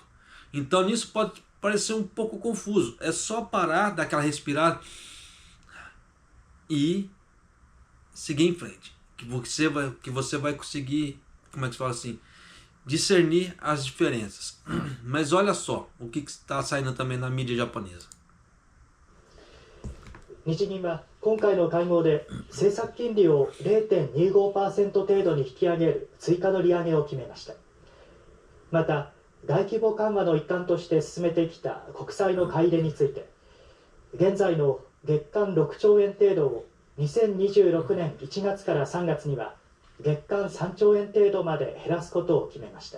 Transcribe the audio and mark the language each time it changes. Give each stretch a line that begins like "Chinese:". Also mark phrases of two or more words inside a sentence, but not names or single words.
Portuguese: Então nisso pode parecer um pouco confuso. É só parar, dar aquela respirada e seguir em frente, que você vai conseguir, como é que se fala assim, discernir as diferenças. Mas olha só o que está saindo também na mídia japonesa.
Japanese: 日銀は今回の会合で政策金利を 0.25% 程度に引き上げる追加の利上げを決めました。また大規模緩和の一環として進めてきた国債の買い入れについて、現在の月間6兆円程度を2026年1月から3月には月間3兆円程度まで減らすことを決めました。